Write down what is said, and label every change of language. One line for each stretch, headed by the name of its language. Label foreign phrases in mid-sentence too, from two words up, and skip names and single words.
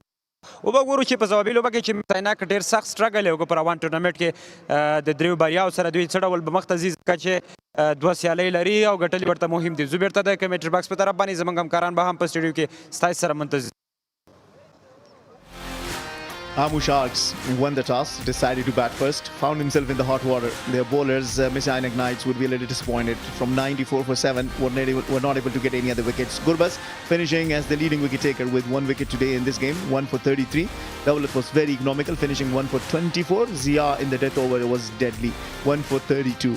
Pashto: وګورو چې په ځوابي لوبه کې چې مس-e-Ainak ډېر سخت سټرګل یې وکړ په روان ټورنمنټ کې د دریو بریاو سره دوی څه ډول به مخ ته ځي، ځکه چې 2 سیالۍ لري او ګټل ورته مهم دي. زه بېرته د
English: commentary box
Pashto: په طرف باندې زموږ همکاران به هم په سټوډیو کې ستاسو سره منتظر.
English: Amo Sharks won the toss, decided to bat first, found himself in the hot water. Their bowlers, Mis-e-Ainak Knights, would be a little disappointed. From 94 for 7, were not able to get any other wickets. Gurbaz finishing as the leading wicket taker with 1 wicket today in this game, 1 for 33. Dawlat was very economical, finishing 1 for 24. Zia in the death over was deadly, 1 for 32.